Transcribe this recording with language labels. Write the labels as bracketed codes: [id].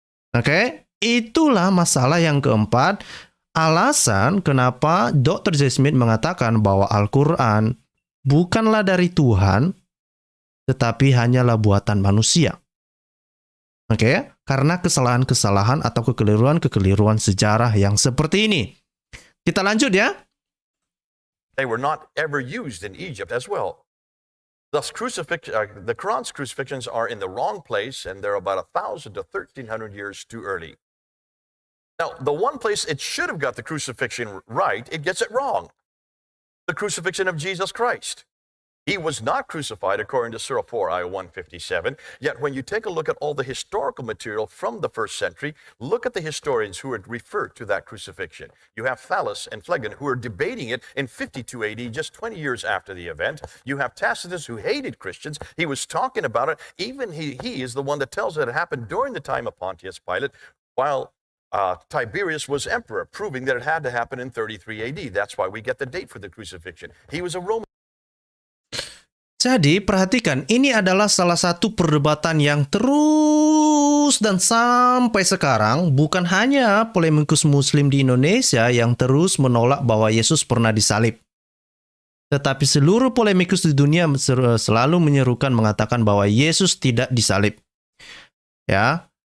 [id] Oke, itulah masalah yang keempat. Alasan kenapa Dr. J. Smith mengatakan bahwa Al-Quran bukanlah dari Tuhan, tetapi hanyalah buatan manusia. Oke, karena kesalahan-kesalahan atau kekeliruan-kekeliruan sejarah yang seperti ini. Kita lanjut ya. [en] They were not ever used in Egypt as well. Thus, the Quran's crucifixions are in the wrong place, and they're about 1,000 to 1,300 years too early. Now, the one place it should have got the crucifixion right, it gets it wrong. The crucifixion of Jesus Christ. He was not crucified according to Surah 4, ayah 157. Yet when you take a look at all the historical material from the first century, look at the historians who would refer to that crucifixion. You have Thallus and Phlegon who are debating it in 52 AD, just 20 years after the event. You have Tacitus who hated Christians. He was talking about it. Even he is the one that tells it happened during the time of Pontius Pilate, while Tiberius was emperor, proving that it had to happen in 33 AD. That's why we get the date for the crucifixion. He was a Roman. [id] Jadi perhatikan, ini adalah salah satu perdebatan yang terus dan sampai sekarang bukan hanya polemikus muslim di Indonesia yang terus menolak bahwa Yesus pernah disalib. Tetapi seluruh polemikus di dunia selalu menyerukan mengatakan bahwa Yesus tidak disalib. Ya.